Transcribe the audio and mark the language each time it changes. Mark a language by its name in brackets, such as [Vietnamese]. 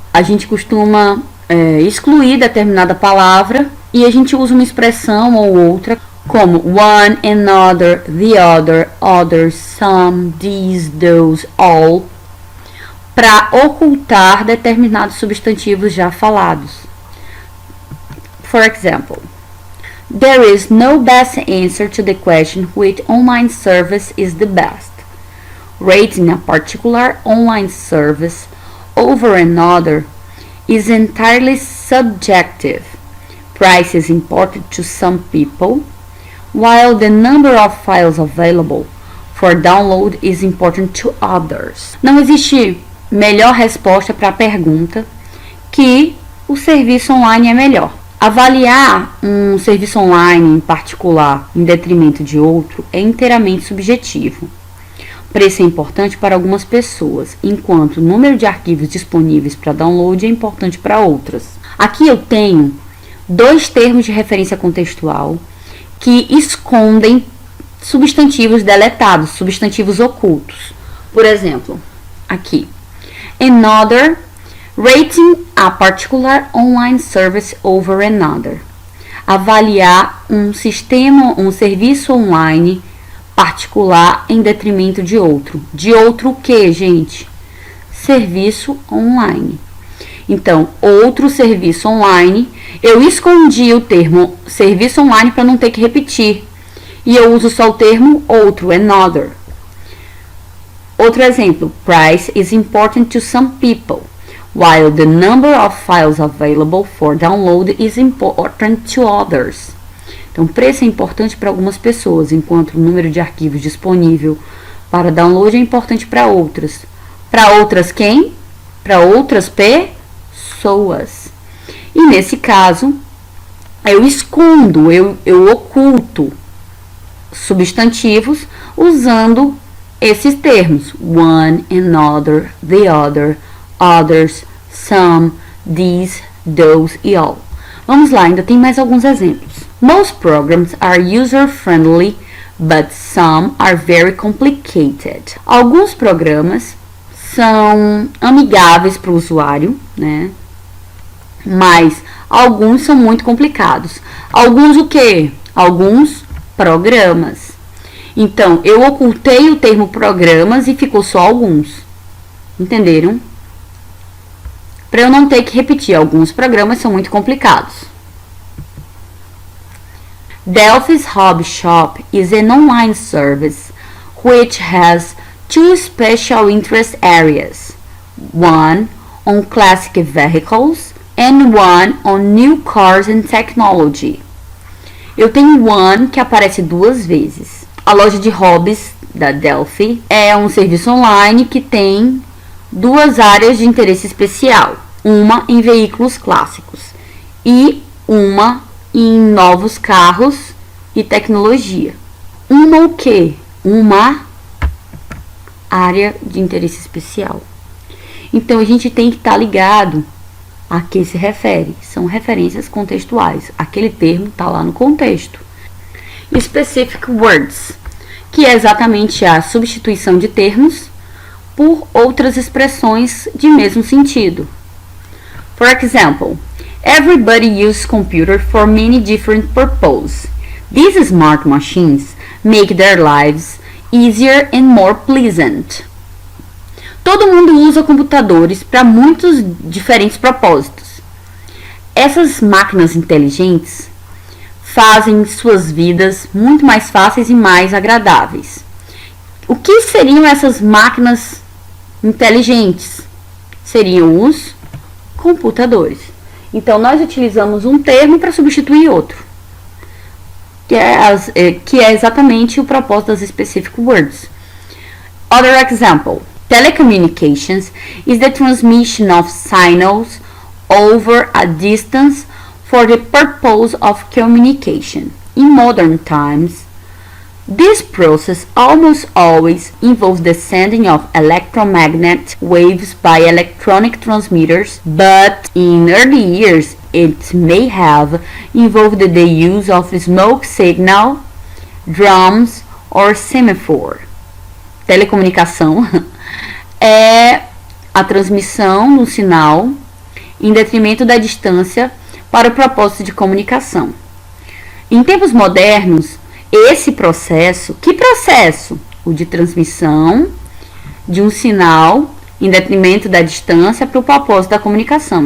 [Portuguese] A gente costuma excluir determinada palavra e a gente usa uma expressão ou outra como one, another, the other, others, some, these, those, all, para ocultar determinados substantivos já falados. [English] For example, there is no best answer to the question which online service is the best. Rating a particular online service over another is entirely subjective. Price is important to some people, while the number of files available for download is important to others. [Portuguese] Não existe melhor resposta para a pergunta que o serviço online é melhor. Avaliar um serviço online em particular em detrimento de outro é inteiramente subjetivo. Preço é importante para algumas pessoas, enquanto o número de arquivos disponíveis para download é importante para outras. Aqui eu tenho dois termos de referência contextual que escondem substantivos deletados, substantivos ocultos. Por exemplo, aqui, [English] another, rating a particular online service over another. [Portuguese] Avaliar um serviço online particular em detrimento de outro. De outro o que, gente? Serviço online. Então, outro serviço online, eu escondi o termo serviço online para não ter que repetir. E eu uso só o termo outro, another. Outro exemplo, [English] price is important to some people, while the number of files available for download is important to others. [Portuguese] Então, preço é importante para algumas pessoas, enquanto o número de arquivos disponível para download é importante para outras. Para outras quem? Para outras pessoas. E nesse caso, eu escondo, eu oculto substantivos usando esses termos: one, another, the other, others, some, these, those e all. Vamos lá, ainda tem mais alguns exemplos. [English] Most programs are user-friendly, but some are very complicated. [Portuguese] Alguns programas são amigáveis para o usuário, né? Mas alguns são muito complicados. Alguns o quê? Alguns programas. Então, eu ocultei o termo programas e ficou só alguns. Entenderam? Para eu não ter que repetir, alguns programas são muito complicados. [English] Delphi's Hobby Shop is an online service which has two special interest areas, one on classic vehicles and one on new cars and technology. [Portuguese] Eu tenho one que aparece 2 vezes. A loja de hobbies da Delphi é um serviço online que tem 2 áreas de interesse especial, uma em veículos clássicos e uma em novos carros e tecnologia. Uma o quê? Uma área de interesse especial. Então a gente tem que estar ligado a que se refere. São referências contextuais. Aquele termo está lá no contexto. Specific words, que é exatamente a substituição de termos por outras expressões de mesmo sentido. [English] For example, everybody uses computer for many different purposes. These smart machines make their lives easier and more pleasant. [Portuguese] Todo mundo usa computadores para muitos diferentes propósitos. Essas máquinas inteligentes fazem suas vidas muito mais fáceis e mais agradáveis. O que seriam essas máquinas inteligentes? Seriam os computadores. Então, nós utilizamos um termo para substituir outro, que é exatamente o propósito das specific words. [English] Other example. Telecommunications is the transmission of signals over a distance for the purpose of communication. In modern times, this process almost always involves the sending of electromagnetic waves by electronic transmitters, but in early years it may have involved the use of smoke signal, drums, or semaphore. [Portuguese] Telecomunicação é a transmissão do sinal em detrimento da distância para o propósito de comunicação. Em tempos modernos, esse processo, que processo? O de transmissão de um sinal em detrimento da distância para o propósito da comunicação.